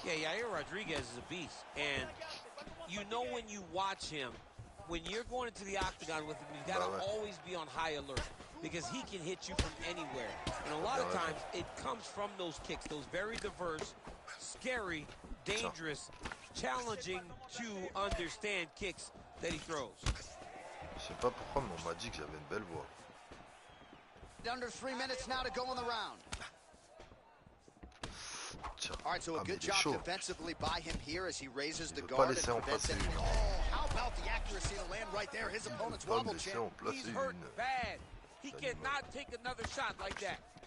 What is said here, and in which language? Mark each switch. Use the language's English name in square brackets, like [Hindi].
[English] Yeah, Yair Rodriguez is a beast. And you know when you watch him, when you're going into the octagon with him, you got to always be on high alert because he can hit you from anywhere. And a lot of times it comes from those kicks, those very diverse, scary, dangerous, challenging to understand kicks that he throws. [French] Je sais pas pourquoi, mais on m'a dit que j'avais une belle voix. [English] Under 3 minutes now to go in the round. All right, so a good job defensively by him here as he raises the guard and prevents it. Oh, how about the accuracy to land right there? His opponent's wobble champ. He's hurt bad. He cannot take another shot like that.